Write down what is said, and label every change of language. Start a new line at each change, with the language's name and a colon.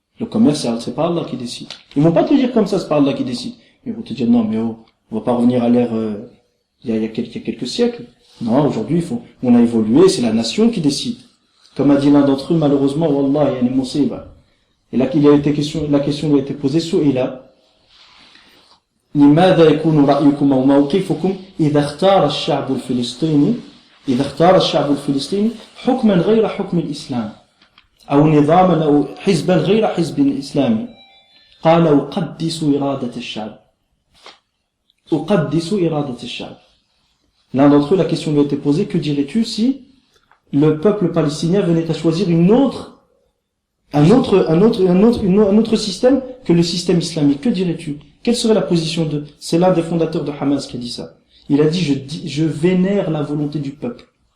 French: Le commerce, c'est pas Allah qui décide. Ils vont pas te dire comme ça, c'est pas Allah qui décide. Ils vont te dire, non, mais on va pas revenir à l'ère, il y a quelques siècles. Non, aujourd'hui, on a évolué, c'est la nation qui décide. Comme a dit l'un d'entre eux, malheureusement, wallah, il y a une musiba. Et là, la question lui a été posée, su'ila.
Arabic: لماذا يكون رأيكم أو موقفكم إذا اختار الشعب الفلسطيني حكما غير حكم الإسلام أو نظاما أو حزبا غير حزب الإسلامي قال أقدس إرادة الشعب.
French: L'un d'entre eux, la question lui a été posée, que dirais-tu si le peuple palestinien venait à choisir un autre système que le système islamique? Que dirais-tu? Quelle serait la position c'est l'un des fondateurs de Hamas qui a dit ça. Il a dit, je vénère la volonté du peuple.